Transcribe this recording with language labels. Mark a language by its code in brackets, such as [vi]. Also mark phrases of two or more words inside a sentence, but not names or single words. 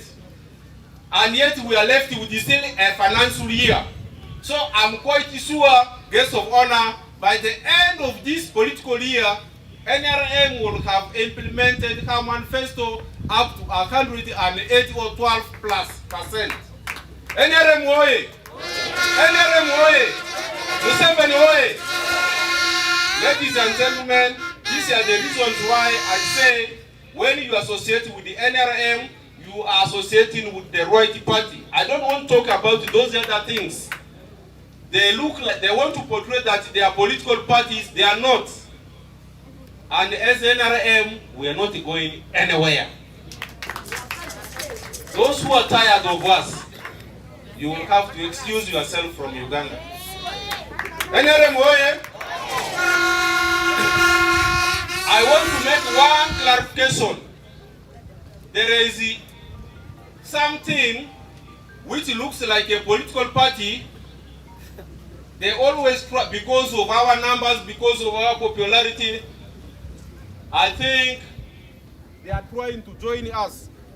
[en] And yet we are left with still a financial year. So I'm quite sure, guests of honor, by the end of this political year, NRM will have implemented her manifesto up to 180 or 12+%. NRM oye! NRM oye! Museveni oye! Ladies and gentlemen, these are the reasons why I say when you associate with the NRM, you are associating with the right party. I don't want to talk about those other things. They look like they want to portray that they are political parties. They are not. And as NRM, we are not going anywhere. Those who are tired of us, you will have to excuse yourself from Uganda. NRM oye! I want to make one clarification. There is something which looks like a political party. They always try, because of our numbers, because of our popularity, I think they are trying to join us.